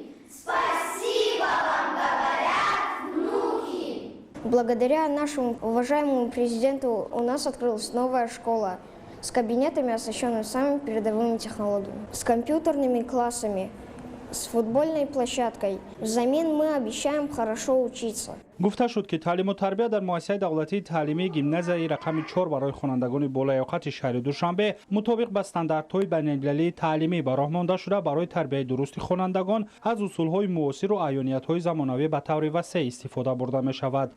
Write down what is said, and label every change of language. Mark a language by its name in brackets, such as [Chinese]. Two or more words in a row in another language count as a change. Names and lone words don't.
[Russian] Спасибо вам говорят внуки. Благодаря нашему уважаемому президенту у нас открылась новая школа с кабинетами, оснащенными самыми передовыми технологиями, с компьютерными классами, с футбольной площадкой. Взамен мы обещаем хорошо учиться. [Tajik] гуфта шуд ки таълим ва тарбия дар муассисаи давлатии таълимии гимназияи рақами 4 барои хонандагони болаёқати шаҳри Душанбе мутобиқ бо стандартҳои байналмилалии таълимӣ ба роҳ монда шуда барои тарбияи дурусти хонандагон аз усулҳои муосир ва аёниятҳои замонавӣ ба таври васеъ истифода бурда мешавад.